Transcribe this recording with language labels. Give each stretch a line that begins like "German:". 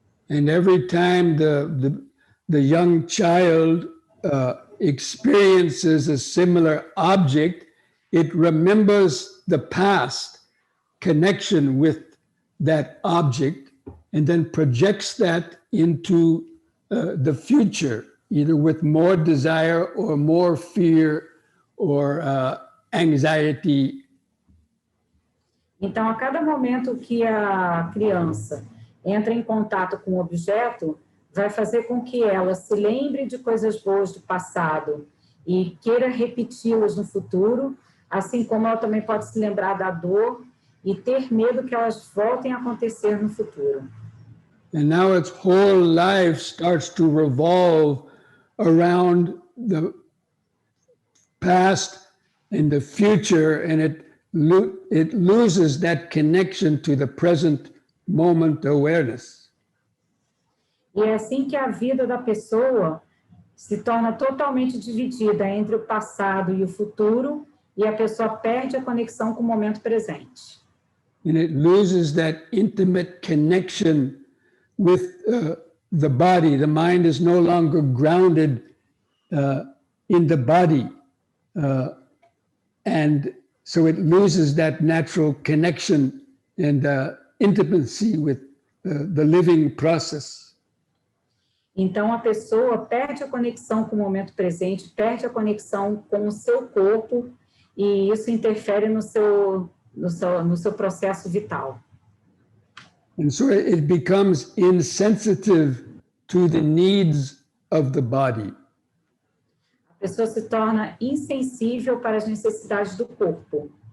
English: And every time the young child experiences a similar object, it remembers the past connection with that object and then projects that into the future, either with more desire or more fear or anxiety.
Portuguese: Então, a cada momento que a criança entra em contato com o objeto, vai fazer com que ela se lembre de coisas boas do passado e queira repeti-las no futuro, assim como ela também pode se lembrar da dor e ter medo que elas voltem a acontecer no futuro.
English: And now its whole life starts to revolve around the past and the future, and it loses that connection to the present moment awareness.
Portuguese: E é assim que a vida da pessoa se torna totalmente dividida entre o passado e o futuro, e a pessoa perde a conexão com o momento presente.
English: And it loses that intimate connection with the body. The mind is no longer grounded in the body. And so it loses that natural connection and intimacy with the living process.
Portuguese: Então, a pessoa perde a conexão com o momento presente, perde a conexão com o seu corpo, e isso interfere no seu processo vital.
English: And so it becomes insensitive to the needs of the body.
Portuguese: A pessoa se torna insensível para as necessidades do corpo.